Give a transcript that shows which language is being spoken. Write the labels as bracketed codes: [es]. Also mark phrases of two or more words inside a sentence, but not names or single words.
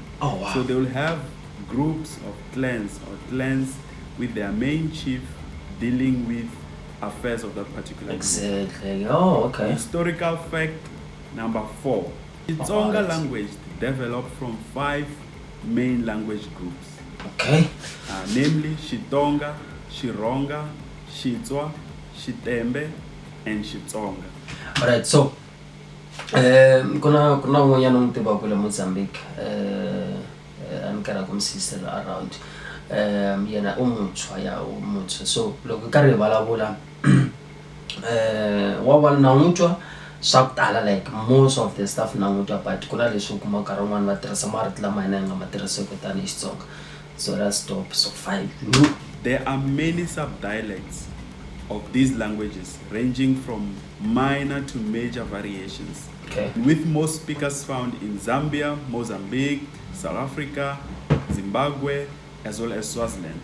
[en] So they will have groups of clans with their main chief dealing with affairs of that particular group. Historical fact number 4. The Tsonga language developed from 5 main language groups. Namely Xitonga, Xironga, Xitswa, Xitembe, and Xitsonga. [ts] Alright, so kuna un'wanyana n'wi tivaka kule Mozambique, a ni karhi ku [en] sister around, [ts] yena umuntshwa so loko karhi vulavula wa na n'wi swa ku tala, [en] like most of the stuff [ts] na n'wi but kuna leswi u kuma nkarhi wun'wana va tirhisa marito lama hina hi nga ma tirhiseki tanihi Xitsonga. [en] So that's top. So 5. There are many sub-dialects of these languages ranging from minor to major variations, with most speakers found in Zambia, Mozambique, South Africa, Zimbabwe, as well as Swaziland.